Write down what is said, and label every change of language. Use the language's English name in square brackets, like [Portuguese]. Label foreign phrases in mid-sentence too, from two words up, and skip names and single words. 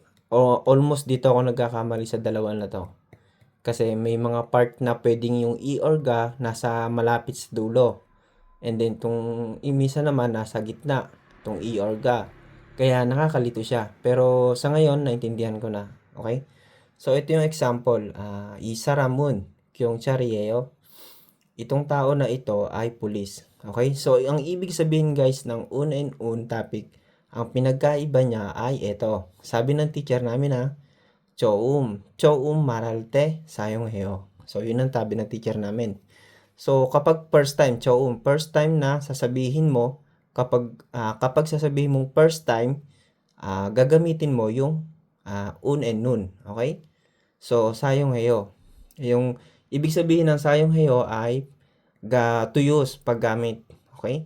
[Filipino] O almost dito ako nagkakamali sa dalawa na to. Kasi may mga part na pwedeng yung i or ga nasa malapit sa dulo. And then tong imisa naman nasa gitna, tong i or ga. Kaya nakakalito siya. Pero sa ngayon naintindihan ko na. Okay? So ito yung example. [Korean] 이 사람은 경찰이에요. [Filipino] Itong tao na ito ay pulis. Okay? So ang ibig sabihin guys ng un and un topic, ang pinagkaiba niya ay ito. Sabi ng teacher namin [Korean] 처음 말할 때 사용해요. [Filipino] So, yun ang sabi ng teacher namin. So, kapag [English] first time, first time [Filipino] na sasabihin mo, kapag sasabihin mong [English] first time, [Filipino] gagamitin mo yung un and nun. Okay? So, 사용해요. Yung ibig sabihin ng 사용해요 ay [English] to use, [Filipino] paggamit. Okay?